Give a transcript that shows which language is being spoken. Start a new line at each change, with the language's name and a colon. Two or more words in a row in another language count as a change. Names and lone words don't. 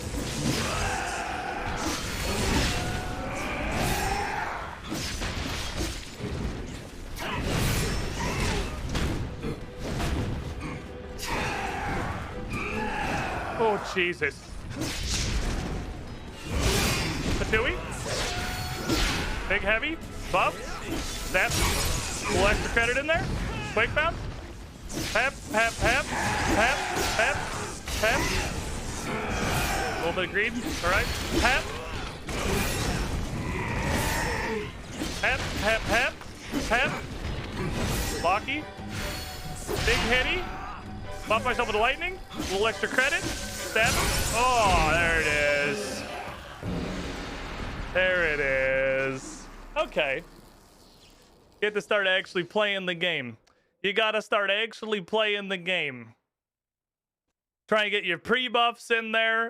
English: Oh, Jesus. Patui. Big heavy. Buff. Step. Little extra credit in there. Quake bounce. Pep, pep, pep. Pep, pep, pep. A little bit of greed. All right. Pep. Pep, pep, pep. Pep. Blocky. Big hitty. Buff myself with the lightning. A little extra credit. Step. Oh, there it is. There it is. Okay. You have to start actually playing the game. You gotta start actually playing the game. Try and get your pre-buffs in there.